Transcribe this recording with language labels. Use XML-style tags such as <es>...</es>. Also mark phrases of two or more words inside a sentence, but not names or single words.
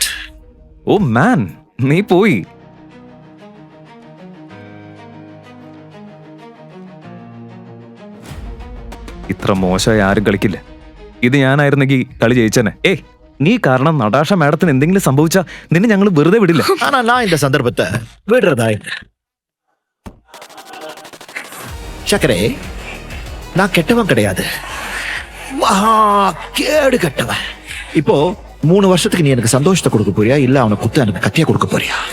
<en>Oh man,</en> <ml>നീ പോയി. ഇത്ര മോശമായി ആരും കളിക്കില്ല. ഇത് ഞാനായിരുന്നെങ്കിൽ കളി ജയിച്ചനെ. ഏയ്, നീ കാരണം നടാഷ മാഡത്തിന് എന്തെങ്കിലും സംഭവിച്ചാ നിന്നെ ഞങ്ങൾ വെറുതെ വിടില്ല.</ml> <ta>ஆனா நான் இந்த சந்தர்ப்பத்தை விடுறதா இல்லை. சக்கரே, நான் கெட்டவன் கிடையாது. மகா கேடு கெட்டவன். இப்போ 3 வருஷத்துக்கு நீ எனக்கு சந்தோஷத்தை கொடுக்க போறியா, இல்ல அவனை குத்து எனக்கு கத்தியா கொடுக்க போறியா?</ta>